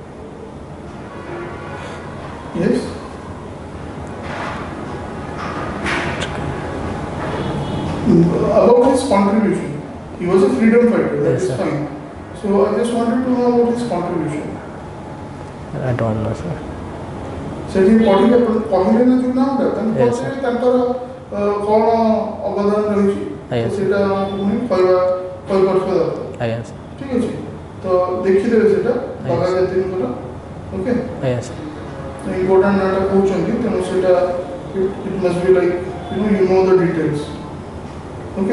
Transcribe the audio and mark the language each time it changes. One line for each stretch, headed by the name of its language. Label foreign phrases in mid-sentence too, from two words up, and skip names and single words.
English: Yes. About his contribution, he was a freedom fighter. That Yes, is sir. fine. So I just wanted to know about his contribution. I don't know, sir.
Odia: ସେଠି କହିଲେ ନା ଯୋଉ ନାମଟା ତାଙ୍କୁ
English: Yes, sir.
Odia: ପଚାରିଲେ ତାଙ୍କର କ'ଣ ଅବଦାନ ରହିଛି ଆଜ୍ଞା, ତ
English: sir.
Odia: ସେଇଟା ଆମକୁ ପୁଣି କହିପାରୁଥିବା ଦରକାର।
English: Ayan, sir.
Odia: ଠିକ୍ ଅଛି ତ ଦେଖିଦେବେ ସେଇଟା
English: Yes.
Odia: ବାବା ଜାତିଙ୍କର ଓକେ
English: Ayan, sir.
Odia: ଇମ୍ପୋର୍ଟାଣ୍ଟ ନାଁଟା କହୁଛନ୍ତି ତେଣୁ ସେଇଟା
English: it must be like you know the details okay